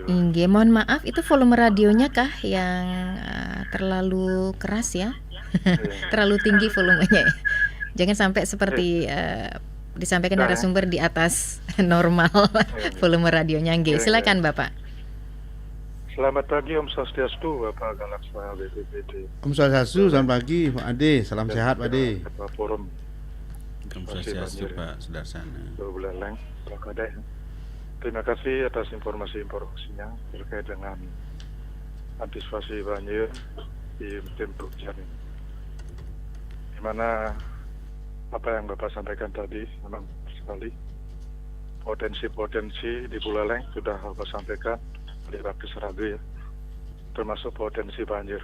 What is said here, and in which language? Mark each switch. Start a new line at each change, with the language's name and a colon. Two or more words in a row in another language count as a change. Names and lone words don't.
Indonesian: Inge, mohon maaf itu volume radionya kah yang terlalu keras ya? Terlalu tinggi volumenya. Jangan sampai seperti disampaikan narasumber di atas normal volume radionya. Inge, silakan Bapak. Selamat pagi
Balinese: Om Swastiastu,
Indonesian: Bapak Kalaksa BPBD.
Balinese: Om Swastiastu,
Indonesian: selamat pagi Pak Ade, salam sehat Pak Ade. Ketua Forum
Balinese: Om Swastiastu Pak Sudarsana.
Indonesian: Buleleng, Pak Kadek. Terima kasih atas informasi-informasinya terkait dengan antisipasi banjir di musim penghujan ini. Di mana apa yang Bapak sampaikan tadi memang sekali potensi-potensi di Buleleng sudah Bapak sampaikan di Bakti Seraga ya, termasuk potensi banjir.